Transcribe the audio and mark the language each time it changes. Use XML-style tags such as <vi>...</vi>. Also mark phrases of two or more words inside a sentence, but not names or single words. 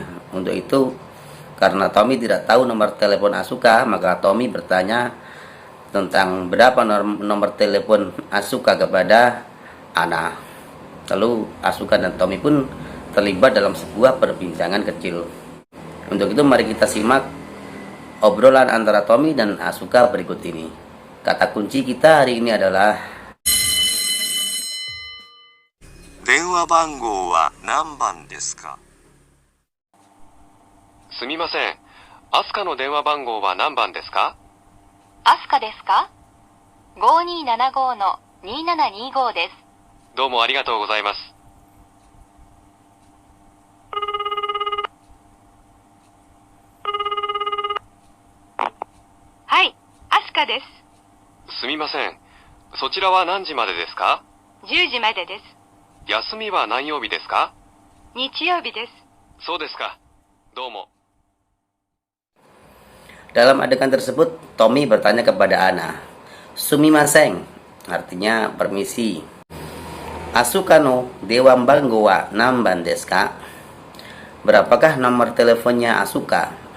<id>Untuk itu, karena Tommy tidak tahu nomor telepon Asuka, maka Tommy bertanya tentang berapa nomor telepon Asuka kepada Ana. Lalu Asuka dan Tommy pun terlibat dalam sebuah perbincangan kecil. Untuk itu mari kita simak obrolan antara Tommy dan Asuka berikut ini. Kata kunci kita hari ini adalah</id> <ja>電話番号は何番ですか？すみません。アスカの電話番号は何番ですか？アスカですか？ 5275-2725 です。どうもありがとうございます。はい、アスカです。すみません。そちらは何時までですか？ 10時までです。休みは何曜日ですか？日曜日です。そうですか。どうも。</ja> <id>Dalam adegan tersebut, Tommy bertanya kepada Ana, Sumimasen, artinya permisi.</id> <ja>アスカのでわんばんごはなんばんですか?</ja> <id>Berapakah nomor teleponnya Asuka?</id>